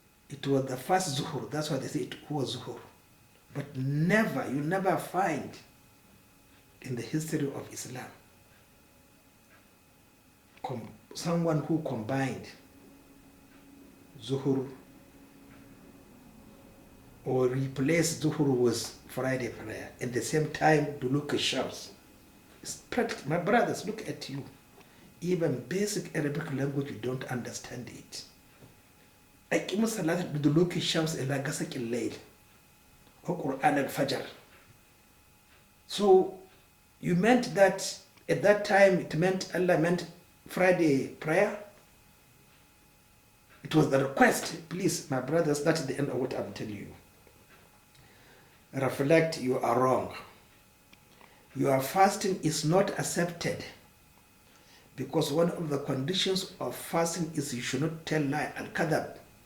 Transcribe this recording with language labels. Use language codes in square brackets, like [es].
[en] It was the first zuhur. That's why they say it huwa zuhur. But never, you never find in the history of Islam someone who combined zuhur or replace Zuhur with Friday prayer. At the same time, to look at shams. It's practical. My brothers, look at you. Even basic Arabic language, you don't understand it. [ar] أقيموا الصلاة بدلوك الشمس إلى غسق الليل أو قرآن الفجر. [en] So you meant that at that time it meant Allah meant Friday prayer? It was the request. Please, my brothers, that's the end of what I'm telling you. Reflect, you are wrong. Your fasting is not accepted because one of the conditions of fasting is you should not tell lie. Al-Qadab.